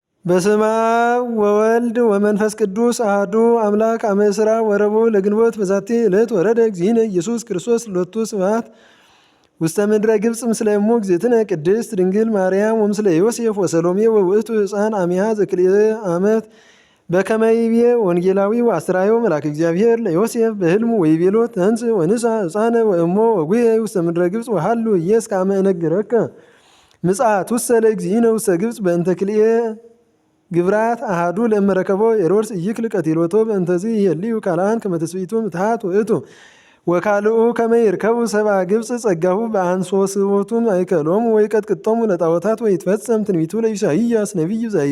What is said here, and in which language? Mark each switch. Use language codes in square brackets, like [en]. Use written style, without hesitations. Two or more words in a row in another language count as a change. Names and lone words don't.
[gez] በስመ አብ ወወልድ ወመንፈስ ቅዱስ አሐዱ አምላክ አመ ዕስራ ወረቡዕ ለግንቦት በዛቲ ዕለት ወረደ እግዚእነ ኢየሱስ ክርስቶስ ሎቱ ስብሐት ውስተ ምድረ ግብጽ ምስለ እሙ እግዝእትነ ቅድስት ድንግል ማርያም ወምስለ ዮሴፍ ወሰሎሜ ወውእቱ ሕፃን አሚሃ ዘክልኤ ዓመት በከመ ይቤ ወንጌላዊ ወአስተርአዮ መልአከ እግዚአብሔር ለዮሴፍ በሕልሙ ወይቤሎ ተንሥእ ወንሣ ሕፃነ ወእሞ ወጉየ ውስተ ምድረ ግብጽ ወሀሉ ኢየእስከ አመ እነግረከ ምጽአት ውስተ ለእግዚእነ ውስተ ግብጽ በእንተ ክልኤ ግብራት አሃዱ ለእመረከቦ ሄሮድስ ኢይክል ቀቲሎቶ በእንተዚ ይሄልዩ ካልአን ከመ ትስብእቱ ምትሃት ውእቱ ወካልኡ ከመ ይርከቡ ሰብአ ግብጽ ጸጋሁ በአንሶስዎቱ ማእከሎሙ ወይቀጥቅጦሙ ለጣዖታት ወይትፈጸም ትንቢቱ ለኢሳይያስ ነቢዩ